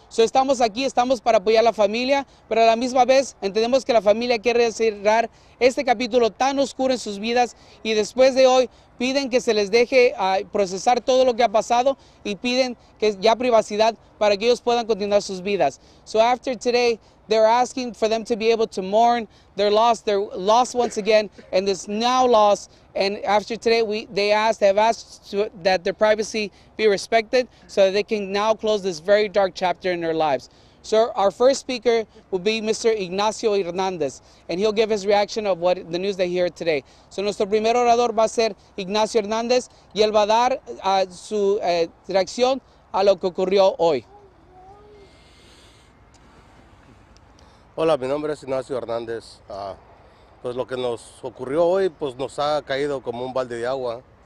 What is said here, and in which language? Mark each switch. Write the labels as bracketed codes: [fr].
[es] Estamos aquí, estamos para apoyar a la familia, pero a la misma vez entendemos que la familia quiere cerrar este capítulo tan oscuro en sus vidas y después de hoy piden que se les deje procesar todo lo que ha pasado y piden que ya privacidad para que ellos puedan continuar sus vidas. [en] So after today, they're asking for them to be able to mourn their loss once again, and this now loss. And after today, they have asked that their privacy be respected so that they can now close this very dark chapter in their lives. So our first speaker will be Mr. Ignacio Hernandez, and he'll give his reaction of the news they hear today. [es] So nuestro primer orador va a ser Ignacio Hernández y él va a dar su reacción a lo que ocurrió hoy. Hola, mi nombre es Ignacio Hernández. Pues lo que nos ocurrió hoy pues nos ha caído como un balde de agua.